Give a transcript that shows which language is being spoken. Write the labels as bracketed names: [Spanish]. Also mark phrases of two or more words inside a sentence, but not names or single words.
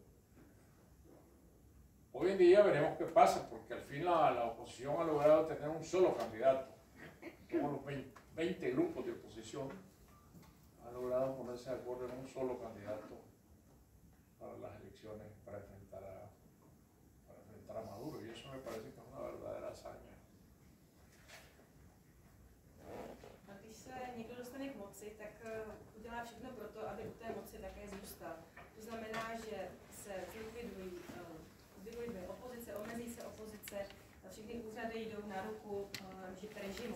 [Spanish] Hoy en día veremos qué pasa, porque al fin la oposición ha logrado tener un solo candidato. Todos los 20 grupos de oposición han logrado ponerse de acuerdo en un solo candidato para las elecciones, para enfrentar a Maduro, y eso me parece que es una verdadera hazaña. [Czech] A když se někdo dostane k moci, tak udělá všechno pro to, aby u té moci také zůstal. To znamená, že se zlikvidují opozice, omezí se opozice, všechny úřady jdou na ruku režimu.